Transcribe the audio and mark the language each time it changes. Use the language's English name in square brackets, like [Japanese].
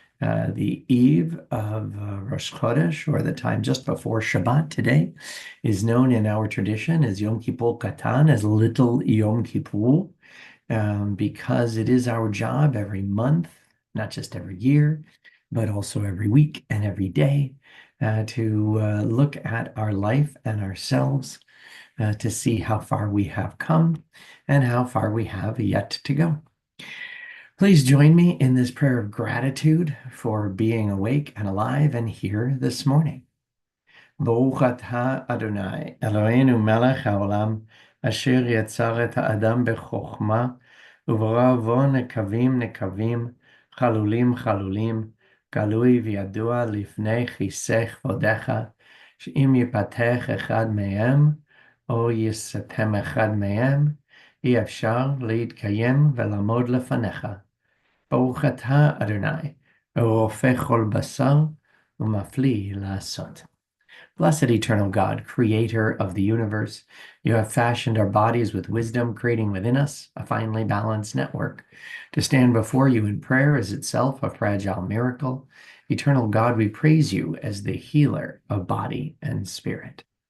[English] The eve of Rosh Chodesh, or the time just before Shabbat today, is known in our tradition as Yom Kippur Katan, as Little Yom Kippur, because it is our job every month, not just every year, but also every week and every day, to look at our life and ourselves, to see how far we have come and how far we have yet to go. Please join me in this prayer of gratitude for being awake and alive and here this morning. [Hebrew] Baruch atah Adonai, Eloheinu melech haolam, asher yatzar et ha'adam bechokma, uברא בו נקבים נקבים, חלולים חלולים, גלוי וידוע לפני כיסא כבודך, שאם ייפתח אחד מהם, או יסתם אחד מהם, אי אפשר להתקיים ולעמוד לפניך. ברוך אתה אדוני, רופא כל בשר ומפליא לעשות. [English] Blessed eternal God, creator of the universe, you have fashioned our bodies with wisdom, creating within us a finely balanced network. To stand before you in prayer is itself a fragile miracle. Eternal God, we praise you as the healer of body and spirit.